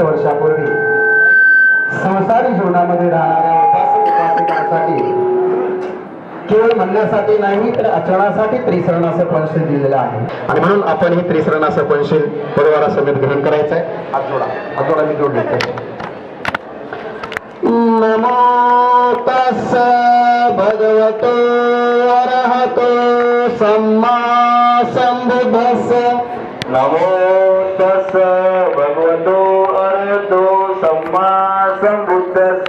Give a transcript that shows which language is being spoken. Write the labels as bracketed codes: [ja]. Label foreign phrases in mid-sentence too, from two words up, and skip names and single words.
[mr] वर्षापूर्वी संसारी जीवनामध्ये राहणाऱ्या उपासकांसाठी केवळ म्हणण्यासाठी नाही तर आचरणासाठी त्रिसरणाचं पंचशील दिलेलं आहे. आणि म्हणून आपण हे त्रिसरणाचं पंचशील परिवारा समेत ग्रहण करायचं आहे. हात जोडा मी जोड देतो. [pi] नमो तस्स भगवतो अरहतो सम्मा संबुद्धस्स. नमो तस्स भगवतो अरहतो सम्मा संबुद्धस्स.